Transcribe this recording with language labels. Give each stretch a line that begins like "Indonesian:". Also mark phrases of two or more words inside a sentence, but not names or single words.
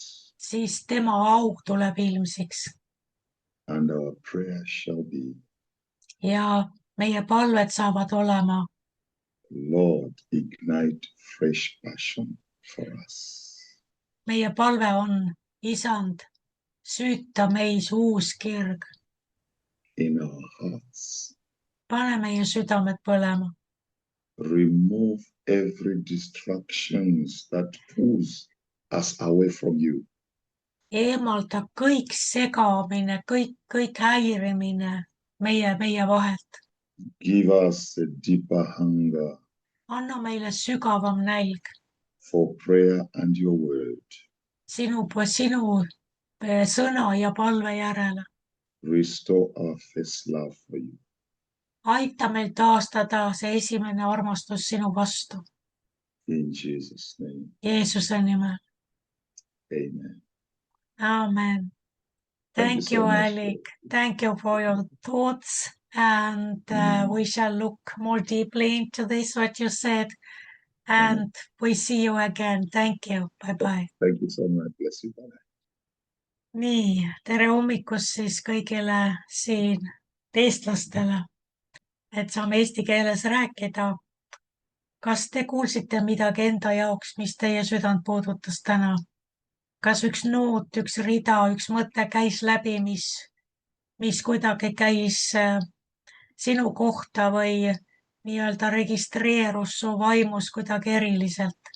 Estonian: siis tema au tuleb ilmsiks
English: And our prayer shall be,
Estonian: ja meie palved saavad olema:
English: Lord, ignite fresh passion for us.
Estonian: meie palve on: Isand, süüta meis uus kirg,
English: In our hearts,
Estonian: pane meie südamed põlema,
English: remove every distractions that pulls us away from you.
Estonian: eemalda kõik segamine, kõik häirimine meie vahelt.
English: Give us a deeper hunger
Estonian: Anna meile sügavam nälg
English: for prayer and your word.
Estonian: sinu sõna ja palve järele.
English: Restore our first love for you.
Estonian: Aita meil taastada see esimene armastus sinu vastu.
English: In Jesus' name,
Estonian: Jeesuse nimel.
English: amen. Amen. Thank you, Alec. Thank you for your thoughts. And we shall look more deeply into this, what you said. And we see you again. Thank you. Bye-bye. Thank you so much. Bless you. Bye.
Estonian: Nii, tere hommikust siis kõigile siin eestlastele, et saame eesti keeles rääkida. Kas te kuulsite midagi enda jaoks, mis teie südant puudutas täna? Kas üks noot, üks rida, üks mõte käis läbi, mis kuidagi käis sinu kohta või nii-öelda registreerus su vaimus kuidagi eriliselt?